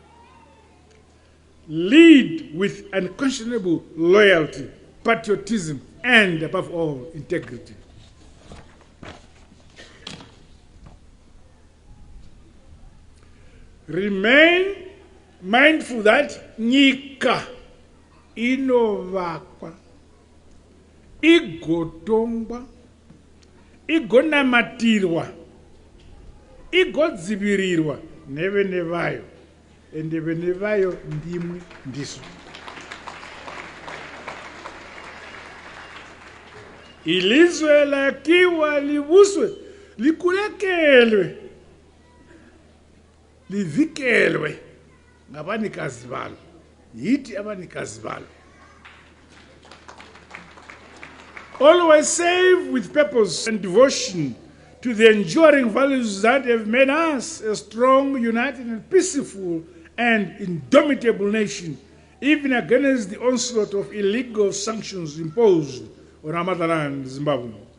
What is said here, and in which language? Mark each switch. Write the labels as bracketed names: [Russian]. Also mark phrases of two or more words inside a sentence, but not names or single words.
[English] Lead with unquestionable loyalty, patriotism, and above all, integrity. Remain mindful that [Shona] nyika inovakwa, igotongwa, igonamatirwa, igodzivirirwa nevene vayo, ende vene vayo ndimwe ndisu. [North Ndebele] Ilizwe lakiwa livuswe, likulekelwe, livikelwe ngabanikazi balo, yithi abanikazi balo. [English] Always serve with purpose and devotion to the enduring values that have made us a strong, united, and peaceful and indomitable nation, even against the onslaught of illegal sanctions imposed on our motherland, Zimbabwe.